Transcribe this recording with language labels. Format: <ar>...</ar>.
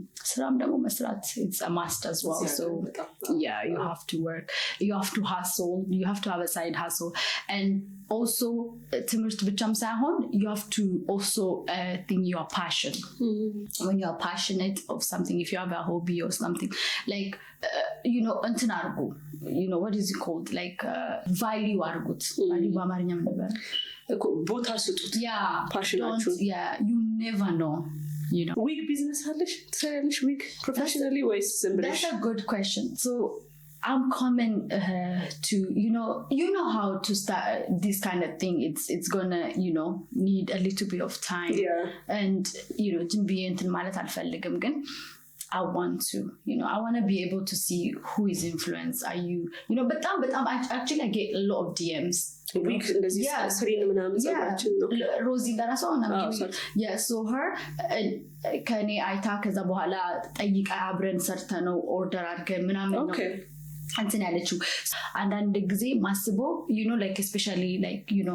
<am>ስራም ደግሞ መስራት</am> <en>it's a must as well so yeah you have to work you have to hustle you have to have a side hustle and also</en> <am>ትምህርት ብቻም ሳይሆን</am> <en>you have to also think your passion when you are passionate of something if you have a hobby or something like</en> <am>እንትን አርጉ</am> <en>what is it called like value አርጉት value</en> <am>በአማርኛ ምን ነበር ቦታ ስጡት</am> <en>ፓሽናችሁ you never know wig business</en> <am>አለሽ ትሰሪያለሽ</am> <en>wig professionally</en> <am>ወይስ ዝም ብለሽ</am> <en>that's a good question so I'm coming to you know how to start this kind of thing it's gonna need a little bit of time and to be</en> <am>እንትን ማለት አልፈልግም ግን</am> <en>I want to I want to be able to see who is influenced are you</en> <am>በጣም</am> <en>actually I get a lot of DMs</en> <am>እንደዚህ ስሪን ምናምን ጸባችን ነው ሮዚ እንደራሷ</am> <en>so her</en> <am>ከኔ አይታ ከዛ በኋላ ጠይቃ አብረን ሰርተነው ኦርደር አድርገን ምናምን ነው እንትን ያለችው አንዳንድ ጊዜ ማስበው</am> <en>like especially like</en>